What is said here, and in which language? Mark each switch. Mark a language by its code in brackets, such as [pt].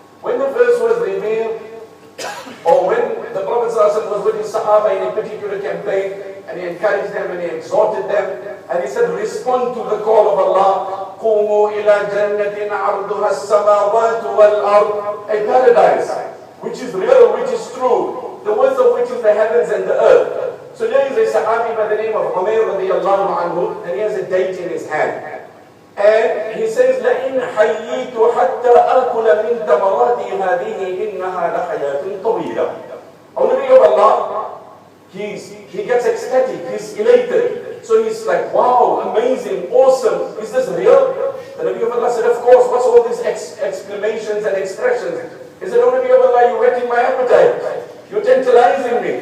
[en] When the verse was revealed, or when the Prophet ﷺ was with his Sahabah in a particular campaign, and he encouraged them and he exhorted them, and he said, respond to the call of Allah, [ar] قُومُوا إِلَى جَنَّةٍ عَرْضُهَا السَّمَاوَاتُ وَالْأَرْضُ, [en] a paradise, which is real, which is true, the width of which is the heavens and the earth. So there is a Sahabi by the name of Umair radiallahu anhu, and he has a date in his hand. [ar] And he says, لَإِنْ حَيِّيتُ حَتَّى أَكُلَ مِنْ تَمَرَاتِ هَذِهِ إِنَّهَا لَحَيَاةٌ طَوِيلَةٌ. [en] O Nabi of Allah, he gets ecstatic, he's elated. So he's like, wow, amazing, awesome, is this real? The Nabi of Allah said, of course, what's all these exclamations and expressions? He said, O Nabi of Allah, you're whetting my appetite. You're tantalizing me.